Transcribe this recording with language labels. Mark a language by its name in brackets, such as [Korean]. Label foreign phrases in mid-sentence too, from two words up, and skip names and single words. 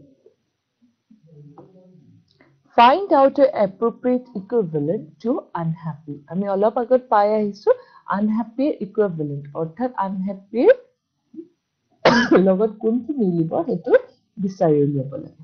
[English] Find out an appropriate equivalent to unhappy. [Assamese] আমি অলপ আগত পাই আহিছো [English] unhappy equivalent, [Assamese] অৰ্থাৎ unhappy লগত কোনটো মিলিব হেতু বিচাৰি উলিয়াব লাগে।